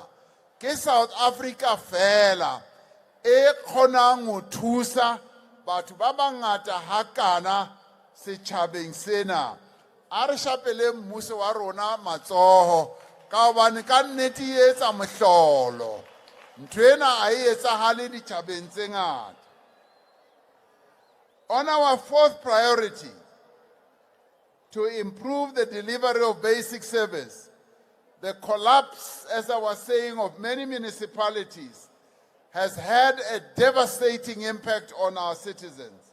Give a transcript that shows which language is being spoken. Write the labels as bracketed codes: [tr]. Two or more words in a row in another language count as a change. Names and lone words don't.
[st] Ke South Africa fela e kgonang ho thusa batho ba bangata hakana setjhabeng sena. A re shapele mmuso wa rona matsoho ka hobane ka nnete e etsa mohlolo. Ntwena a e etsahale ditjhabeng tse ngata. [en] On our fourth priority, to improve the delivery of basic service, the collapse, as I was saying, of many municipalities has had a devastating impact on our citizens.